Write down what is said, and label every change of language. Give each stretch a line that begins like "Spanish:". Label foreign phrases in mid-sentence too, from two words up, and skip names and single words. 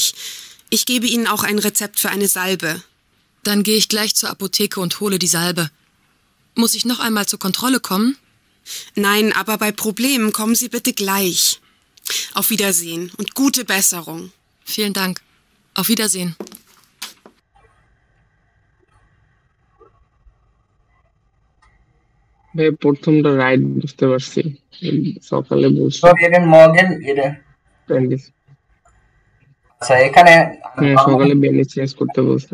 German: Ich gebe Ihnen auch ein Rezept für eine Salbe. Dann gehe ich gleich zur Apotheke und hole die Salbe. Muss ich noch einmal zur Kontrolle kommen? Nein, aber bei Problemen kommen Sie bitte gleich. Auf Wiedersehen und gute Besserung. Vielen Dank. Auf Wiedersehen.
Bangla: ভাই প্রথমটা রাইট বুঝতে পারছি, সকালে বলছি। আচ্ছা এখানে সকালে ব্যান্ডেজ চেঞ্জ করতে বলছে।